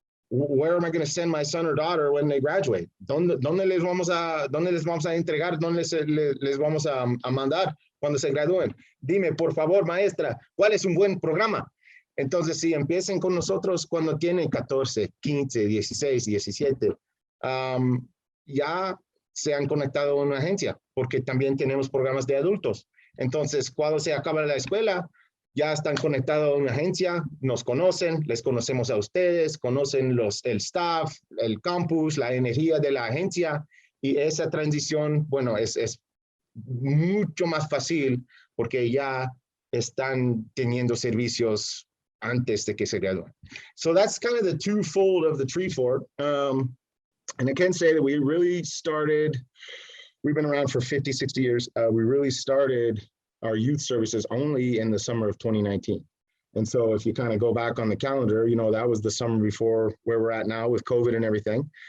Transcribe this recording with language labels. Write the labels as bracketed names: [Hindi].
[English] Where am I going to send my son or daughter when they graduate? [Spanish] ¿Dónde les vamos a entregar? ¿Dónde les vamos a mandar cuando se gradúen? Dime, por favor, maestra, ¿cuál es un buen programa? Entonces, sí, empiecen con nosotros cuando tienen 14, 15, 16, 17. Ya se han conectado a una agencia, porque también tenemos programas de adultos. Entonces, cuando se acaba la escuela, ya están conectados a una agencia, nos conocen, les conocemos a ustedes, conocen el staff, el campus, la energía de la agencia, y esa transición, bueno, es mucho más fácil porque ya están teniendo servicios antes de que se gradúen. [English] So that's kind of the twofold of the Tree 4. And I can say that we really started, we've been around for 50, 60 years. We really started our youth services only in the summer of 2019. And so if you kind of go back on the calendar, that was the summer before where we're at now with COVID and everything.